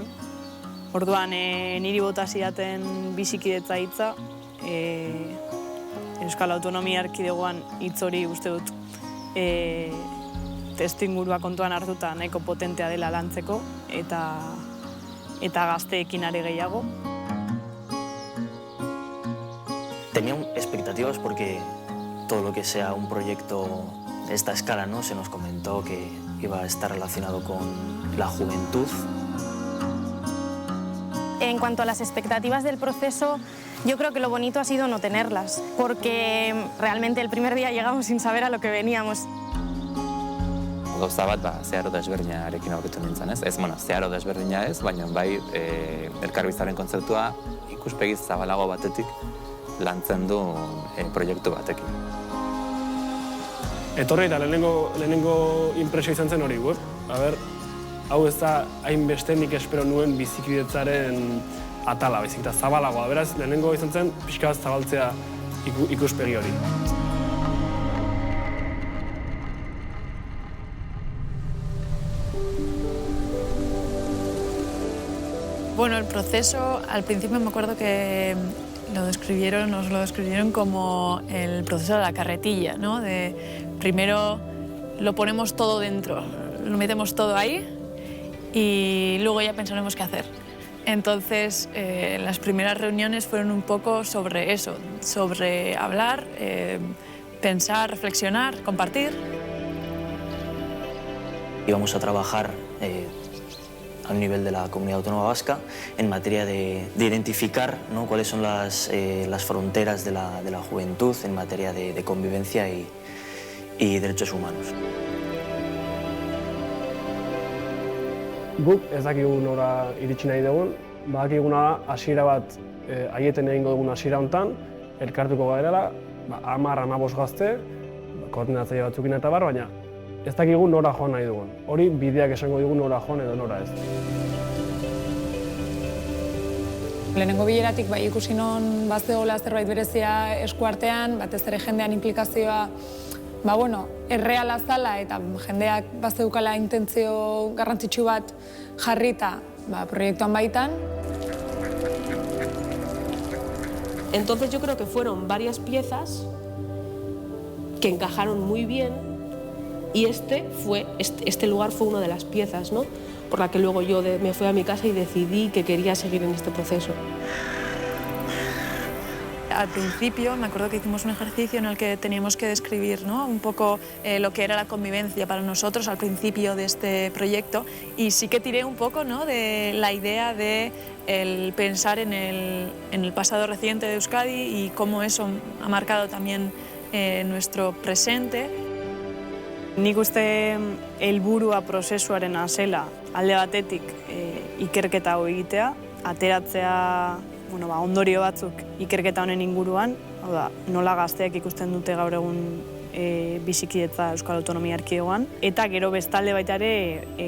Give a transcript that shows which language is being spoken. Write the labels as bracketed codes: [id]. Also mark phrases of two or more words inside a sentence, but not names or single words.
[eu] Orduan, niri bota zidaten bizikidetza hitza, Euskal Autonomia Erkidegoan hitz hori uste dut testuingurua kontuan hartuta nahiko potentea dela lantzeko, eta gazteekin are gehiago. [es] Tenía expectativas porque todo lo que sea un proyecto de esta escala, ¿no? Se nos comentó que iba a estar relacionado con la juventud. En cuanto a las expectativas del proceso, yo creo que lo bonito ha sido no tenerlas, porque realmente el primer día llegamos sin saber a lo que veníamos. [eu] Gauza bat, zeharo desberdinarekin aurkitu nintzen, ez? Zeharo desberdina ez, baina bai elkarbizitaren kontzeptua ikuspegi zabalago batetik lantzen du proiektu batekin. Etorri eta lehenengo impresio izan zen hori, hau ez da hainbeste nik espero nuen bizikidetzaren atala, baizik eta zabalagoa. Beraz, lehenengo izan zen pixka bat zabaltzea ikuspegi hori. [es] Bueno, el proceso, al principio me acuerdo que nos lo describieron como el proceso de la carretilla, ¿no? Primero lo ponemos todo dentro, lo metemos todo ahí y luego ya pensaremos qué hacer. Entonces, las primeras reuniones fueron un poco sobre eso, sobre hablar, pensar, reflexionar, compartir. Íbamos a trabajar a nivel de la Comunidad Autónoma Vasca en materia de identificar, ¿no? Cuáles son las fronteras de la juventud en materia de convivencia y derechos humanos. [eu] Guk ez dakigu nora iritsi nahi dugun, badakiguna da hasiera bat aieten egingo dugun hasiera hontan, elkartuko garela, 10-15 gazte, koordinatzaile batzukin eta bar, baina ez dakigu nora joan nahi dugun. Hori bideak esango digu nora joan edo nora ez. Lehenengo bileratik bai ikusi non bazegoela zerbait berezia eskuartean, batez ere jendean inplikazioa erreala zala eta jendeak bazeukala intentzio garrantzitsu bat jarrita proiektuan baitan. [es] Entonces yo creo que fueron varias piezas que encajaron muy bien y este lugar fue una de las piezas, ¿no? Por la que luego yo me fui a mi casa y decidí que quería seguir en este proceso. Al principio me acuerdo que hicimos un ejercicio en el que teníamos que describir, ¿no? Un poco lo que era la convivencia para nosotros al principio de este proyecto y sí que tiré un poco, ¿no? De la idea de pensar en el pasado reciente de Euskadi y cómo eso ha marcado también nuestro presente. [eu] Nik uste helburua prozesuaren zela alde batetik ikerketa hau egitea, ateratzea ondorio batzuk ikerketa honen inguruan, nola gazteak ikusten dute gaur egun bizikidetza Euskal Autonomia Erkidegoan, eta gero bestalde baita ere